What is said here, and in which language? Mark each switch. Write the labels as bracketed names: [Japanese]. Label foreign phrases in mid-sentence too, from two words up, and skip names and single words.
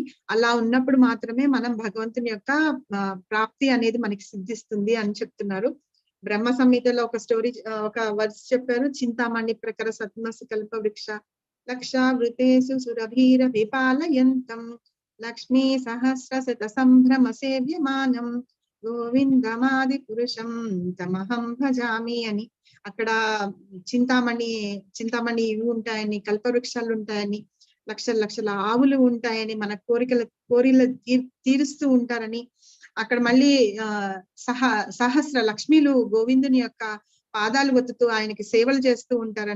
[Telugu] అలా ఉన్నప్పుడు మాత్రమే మనం భగవంతుని యొక్క ప్రాప్తి అనేది మనకి సిద్ధిస్తుంది అని చెప్తున్నారు. బ్రహ్మ సంహితలో ఒక స్టోరీ, ఒక వర్స్ చెప్పారు. [Sanskrit] చింతామణి ప్రకర సత్మసి కల్ప వృక్ష లక్షావృతేసు సురభీర విపాలయంతం లక్ష్మీ సహస్ర శత సంభ్రమ సేవ్యమానం గోవిందమాది పురుషం తమహం భజామి అని. [Telugu] అక్కడ చింతామణి ఇవి ఉంటాయని, కల్పవృక్షాలు ఉంటాయని, లక్షల ఆవులు ఉంటాయని, మన కోరికలు తీరుస్తూ ఉంటారని. అక్కడ మళ్ళీ సహస్ర లక్ష్మీలు గోవిందుని యొక్క పాదాలు ఒత్తుతూ ఆయనకి సేవలు చేస్తూ ఉంటారని.